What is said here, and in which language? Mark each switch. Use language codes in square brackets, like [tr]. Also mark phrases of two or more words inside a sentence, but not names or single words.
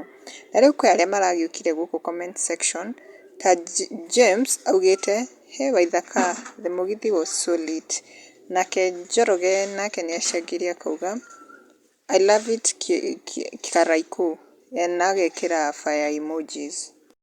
[ki] Na rĩu kwĩ arĩa maragĩũkire gũkũ [en] comment section [ki] ta James augĩte [en] "Hey Waithaka, the mũgithi was so lit." [ki] Nake Njoroge nake nĩacangĩre akauga [en] "I love it Karaikũ" [ki] na agekĩra [en] fire emojis.